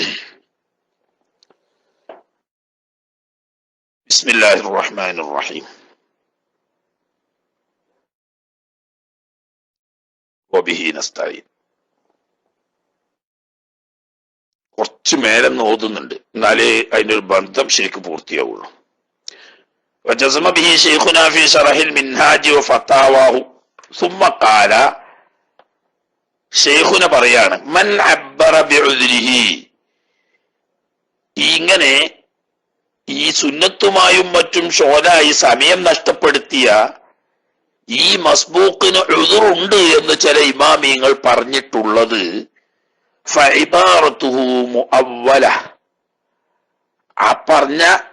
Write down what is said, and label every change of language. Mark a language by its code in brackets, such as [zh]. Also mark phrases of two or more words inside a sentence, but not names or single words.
[ar] بسم الله الرحمن الرحيم. وبه نستعين. [ml] കുറച്ച് മേലെന്ന് ഓതുന്നുണ്ട്, എന്നാലേ അതിന്റെ ഒരു ബന്ധം ശരിക്കും പൂർത്തിയാവുള്ളൂ. [ar] وجزم به شيخنا في شرح المنهاج وفتاواه ثم قال. [ml] ഷെയ്ഖുന പറയാണ്, [ar] من عبر بعذره, [ml] ഇങ്ങനെ ഈ സുന്നത്തുമായും മറ്റും ഷോലായി സമയം നഷ്ടപ്പെടുത്തിയ ഈ മസ്ബൂക്കിന് ഉദ്റുണ്ട് എന്ന് ചില ഇമാമിയങ്ങൾ പറഞ്ഞിട്ടുള്ളത് [ar] فعبارته مؤولة, [ml] ആ പറഞ്ഞ